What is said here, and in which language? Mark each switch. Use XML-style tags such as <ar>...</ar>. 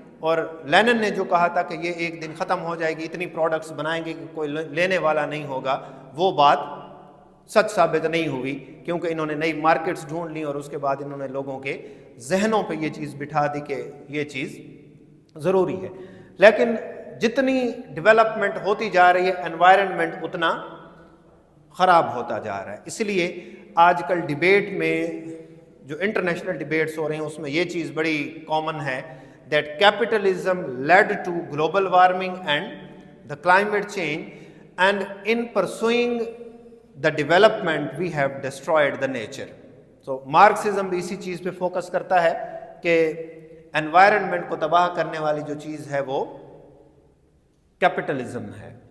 <ur>اور لینن نے جو کہا تھا کہ یہ ایک دن ختم ہو جائے گی، اتنی پروڈکٹس بنائیں گے کہ کوئی لینے والا نہیں ہوگا، وہ بات سچ ثابت نہیں ہوئی کیونکہ انہوں نے نئی مارکیٹس ڈھونڈ لی اور اس کے بعد انہوں نے لوگوں کے ذہنوں پہ یہ چیز بٹھا دی کہ یہ چیز ضروری ہے. لیکن جتنی ڈیولپمنٹ ہوتی جا رہی ہے انوائرنمنٹ اتنا خراب ہوتا جا رہا ہے. اس لیے آج کل ڈیبیٹ میں جو انٹرنیشنل ڈیبیٹس ہو رہے ہیں اس میں یہ چیز بڑی کامن ہے</ur> <en>that capitalism led to global warming and the climate change, and in pursuing the development we have destroyed the nature.</en> <ur>So Marxism بھی اسی چیز پہ فوکس کرتا ہے کہ انوائرنمنٹ کو تباہ کرنے والی جو چیز ہے وہ کیپٹلزم ہے.</ur>